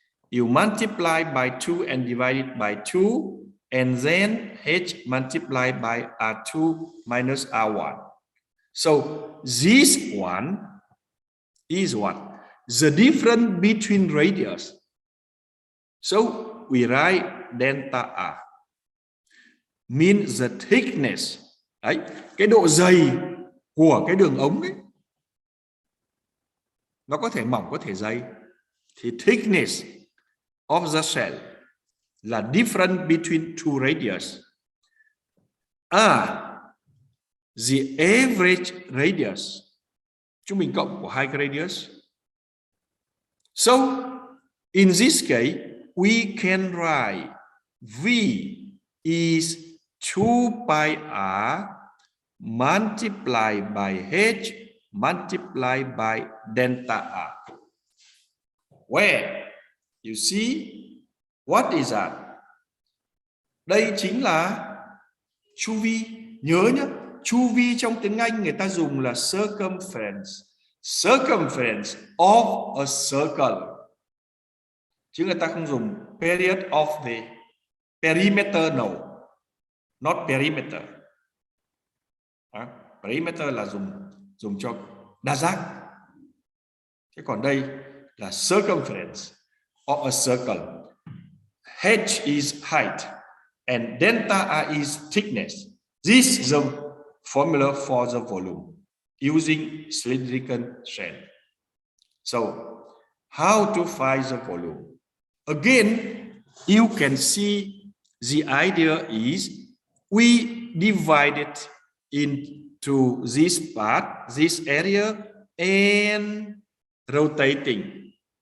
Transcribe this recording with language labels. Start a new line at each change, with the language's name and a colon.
English: You multiply by 2 and divide it by 2, and then h multiplied by R2 minus R1. So this one is what? The difference between radius. So we write delta R, means the thickness.
Vietnamese: Đấy, cái độ dày của cái đường ống ấy, nó có thể mỏng có thể dày.
English: Thì thickness of the cell là difference between two radius. The average radius,
Vietnamese: trung bình cộng của hai cái radius.
English: So in this case, we can write V is 2 pi R multiplied by H multiplied by delta R. Where you see what is that?
Vietnamese: Đây chính là chu vi. Nhớ nhé, chu vi trong tiếng Anh người ta dùng là circumference.
English: Circumference of a circle.
Vietnamese: Chứ người ta không dùng
English: period of the perimeter, no. Not perimeter.
Vietnamese: Perimeter là dùng cho đa giác. Thế còn đây là
English: circumference of a circle. H is height and delta R is thickness. This is the formula for the volume using cylindrical shell. So how to find the volume? Again, you can see the idea is we divide it into this part, this area, and rotating.